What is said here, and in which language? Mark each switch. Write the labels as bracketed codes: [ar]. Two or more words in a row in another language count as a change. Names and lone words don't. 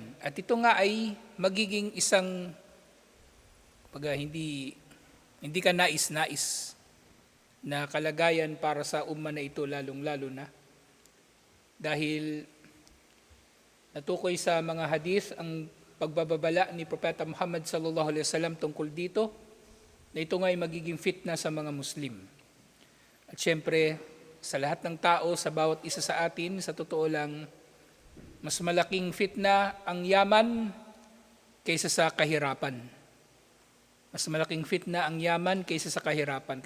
[tl] At ito nga ay magiging isang hindi ka nais-nais na kalagayan para sa umma na ito lalong-lalo na. Dahil natukoy sa mga hadith ang pagbababala ni Propeta Muhammad [ar] صلى الله عليه وسلم [tl] tungkol dito na ito nga ay magiging fitna sa mga Muslim. At syempre, sa lahat ng tao, sa bawat isa sa atin, sa totoo lang, mas malaking fitna ang yaman kaysa sa kahirapan. Mas malaking fitna ang yaman kaysa sa kahirapan.